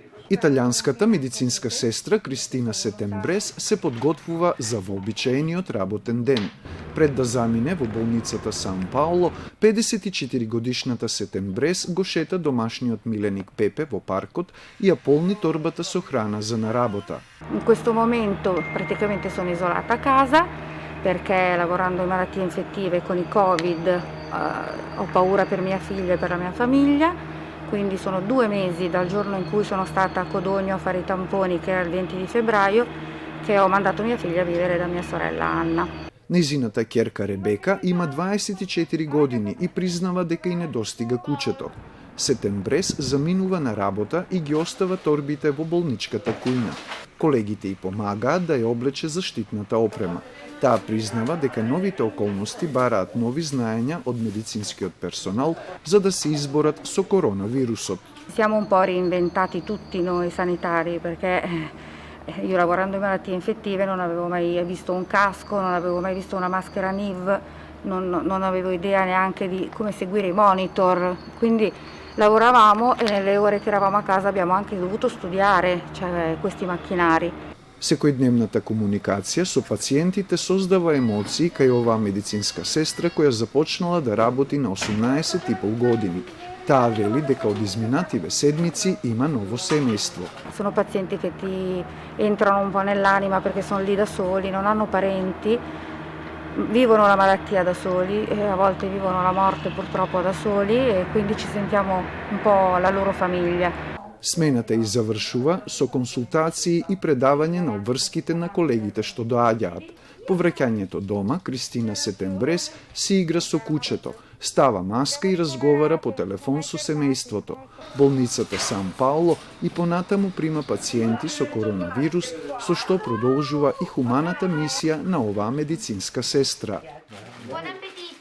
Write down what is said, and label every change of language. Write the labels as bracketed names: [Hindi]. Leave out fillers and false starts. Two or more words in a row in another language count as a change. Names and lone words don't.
[Macedonian] Италијанската медицинска сестра Кристина Сетембрес се подготвува за вообичаениот работен ден. Пред да замине во болницата Сан Пауло, 54-годишната Сетембрес го шета домашниот миленик Пепе во паркот и ја полни торбата со храна за на работа. [Italian] In questo momento praticamente sono isolata a casa perché lavorando in malattie infettive con i Covid ho paura per mia figlia e per la mia famiglia. Quindi sono 2 mesi dal giorno in cui sono stata a Codogno a fare i tamponi, che era il 20 di febbraio, che ho mandato mia figlia a vivere da mia sorella Anna. [Macedonian] Нејзината ќерка Ребека има 24 години и признава дека и не достига куќето. Сетембрес заминува на работа и ги остава торбите во болничката кујна. Колегите ѝ помагаат да ја облече заштитната опрема. Таа признава дека новите околности бараат нови знаења од медицинскиот персонал за да се изборат со коронавирусот. [Italian] Siamo un po' reinventati tutti noi sanitari perché io lavorando in malattie infettive non avevo mai visto un casco, non avevo mai visto una maschera NIV, non avevo idea neanche di come seguire i monitor, quindi lavoravamo e nelle ore che eravamo a casa abbiamo anche dovuto studiare questi macchinari. [Macedonian] Секојдневната комуникација со пациентите создава емоции кај оваа медицинска сестра која започнала да работи на 18,5 години. Таа вели дека од изминативе седмици има ново семејство. [Italian] Sono pazienti che ti entrano un po' nell'anima perché sono lì da soli, non hanno parenti, vivono la malattia da soli e a volte vivono la morte purtroppo da soli e quindi ci sentiamo un po' la loro famiglia. [Macedonian] Смената и завршува со консултации и предавање на обврските на колегите што доаѓаат. По враќањето дома, Кристина Сетембрес си игра со кучето, става маска и разговара по телефон со семејството. Болницата Сан Пауло и понатаму прима пациенти со коронавирус, со што продолжува и хуманата мисија на оваа медицинска сестра.